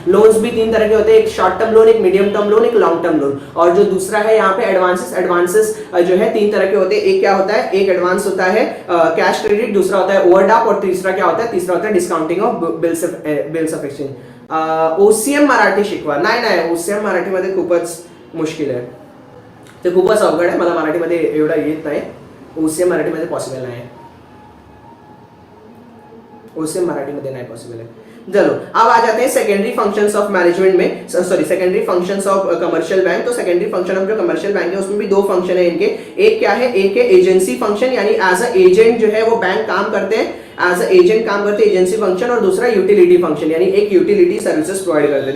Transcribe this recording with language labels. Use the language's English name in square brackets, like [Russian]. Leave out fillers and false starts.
[Hindi] Loans भी 3 तरह के होते हैं, एक शॉर्ट टर्म लोन, एक मीडियम टर्म लोन, एक लॉन्ग टर्म लोन। और जो दूसरा है यहाँ पे एडवांसेस जो है 3 तरह के होते हैं। एक क्या होता है, एक एडवांस होता है कैश क्रेडिट, दूसरा होता है ओवरड्राफ्ट, और तीसरा क्या होता है, तीसरा होता है discounting of bills of exchange. [Marathi] OCM Marathi शिकवा, नाही ओसीएम मराठीमध्ये खूपच मुश्किल आहे, ते खूपच अवघड आहे, मला मराठीमध्ये एवढा येत नाही। ओसीएम मराठीमध्ये पॉसिबल नाही आहे, ओसीएम मराठीमध्ये नाही पॉसिबल है। [Hindi] चलो अब आ जाते हैं सेकेंडरी फंक्शंस ऑफ मैनेजमेंट में, sorry secondary functions of commercial bank. तो सेकेंडरी फंक्शन ऑफ जो कमर्शियल बैंक है उसमें भी 2 फंक्शन है इनके। एक क्या है, एक है एजेंसी फंक्शन, यानी एज अ एजेंट जो है वो बैंक काम करते हैं, एज अ एजेंट काम करते हैं, एजेंसी फंक्शन। और दूसरा यूटिलिटी फंक्शन, यानी एक यूटिलिटी सर्विसेज प्रोवाइड करते हैं।